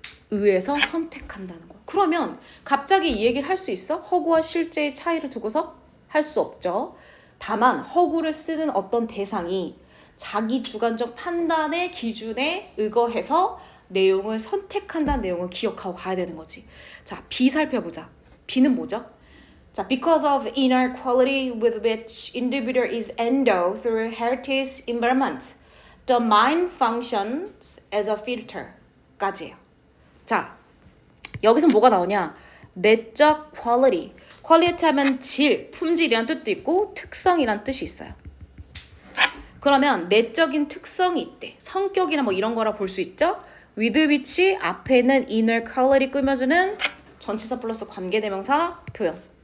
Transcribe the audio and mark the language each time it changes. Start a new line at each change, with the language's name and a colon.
Korean: 의해서 선택한다는 거야. 그러면 갑자기 이 얘기를 할 수 있어? 허구와 실제의 차이를 두고서? 할 수 없죠. 다만 허구를 쓰는 어떤 대상이 자기 주관적 판단의 기준에 의거해서 내용을 선택한다는 내용을 기억하고 가야 되는 거지. 자, B 살펴보자. B는 뭐죠?
English: 자, because of inner quality with which individual is endowed through heritage environment, the mind functions as a filter 까지예요.
Korean: 자, 여기서 뭐가 나오냐? 내적 quality. quality 하면 질, 품질이란 뜻도 있고 특성이란 뜻이 있어요. 그러면 내적인 특성이 있대. 성격이나 뭐 이런 거라 볼 수 있죠? with which 앞에는 inner quality 꾸며주는 전치사 플러스 관계대명사 표현.